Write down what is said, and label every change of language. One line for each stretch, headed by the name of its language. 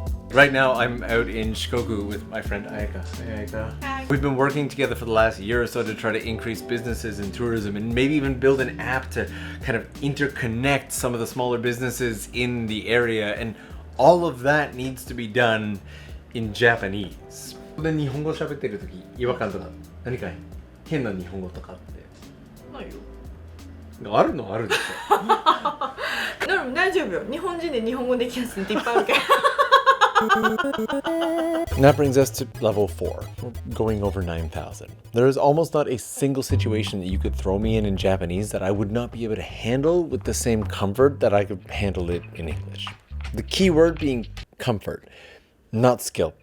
English: Right now, I'm out in Shikoku with my friend Ayaka. Hey, Ayaka. Hi. We've been working together for the last year or so to try to increase businesses in tourism and maybe even build an app to kind of interconnect some of the smaller businesses in the area. And all of that needs to be done in Japanese.
Japanese: で日本語喋ってる時違和感とか何か変な日本語とかってないよ。あるのあるでしょ。でも大丈夫よ。日本人で日本語できるやつっていっぱいあるから。
English: And that brings us to level 4. We're going over 9,000. There is almost not a single situation that you could throw me in Japanese that I would not be able to handle with the same comfort that I could handle it in English. The key word being comfort, not skill.